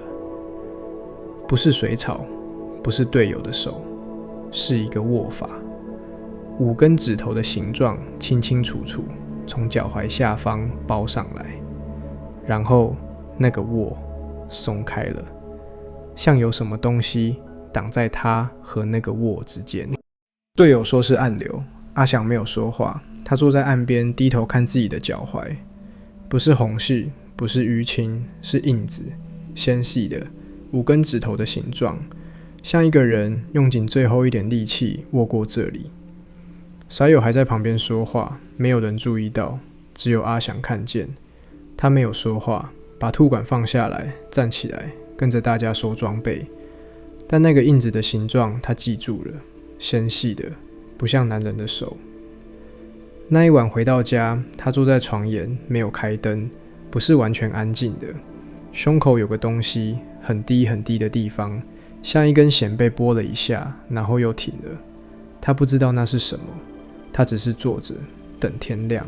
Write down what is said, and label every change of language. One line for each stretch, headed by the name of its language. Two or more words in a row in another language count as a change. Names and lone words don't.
Chinese: 不是水草，不是隊友的手，是一個握法。5根指頭的形狀清清楚楚，從腳踝下方包上來，然後那個握鬆開了，像有什麼東西擋在他和那個握之間。隊友說是暗流，阿翔沒有說話，他坐在岸邊低頭看自己的腳踝，不是紅細，不是淤青，是印子，纖細的5根指頭的形狀，像一個人用盡最後一點力氣握過這裡。甩友還在旁邊說話，沒有人注意到，只有阿翔看見。他沒有說話，把吐管放下來，站起來，跟着大家收裝備。但那個印子的形狀他記住了，纖細的，不像男人的手。那一晚回到家，他坐在床沿，沒有開燈，不是完全安靜的。胸口有個東西，很低很低的地方，像一根弦被撥了一下，然後又停了。他不知道那是什麼，他只是坐着等天亮。